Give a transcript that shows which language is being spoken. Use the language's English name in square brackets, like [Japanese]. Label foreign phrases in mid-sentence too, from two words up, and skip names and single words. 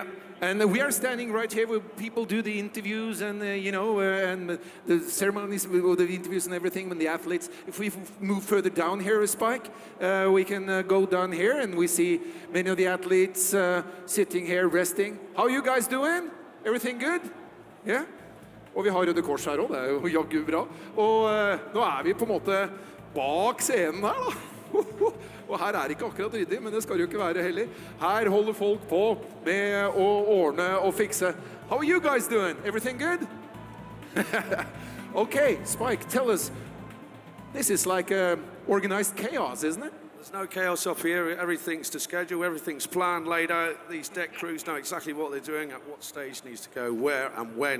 [English] And we are standing right here where people do the interviews and, you know, and the ceremonies, the interviews and everything when the athletes. If we move further down here, Spike, we can go down here and we see many of the athletes sitting here resting. How are you guys doing? Everything good? Yeah? [Norwegian] Og vi har Røde Kors her også, det jo jaggu bra. Og nå vi på en måte bak scenen her da. Og her ikke akkurat ryddig, men det skal jo ikke være heller. Her holder folk på med å ordne og fikse. [English] How are you guys doing? Everything good? Okay, Spike, tell us. This is like organized chaos, isn't it? There's no chaos up here. Everything's to schedule. Everything's planned, laid out. These deck crews know exactly what they're doing, at what stage needs to go, where and when.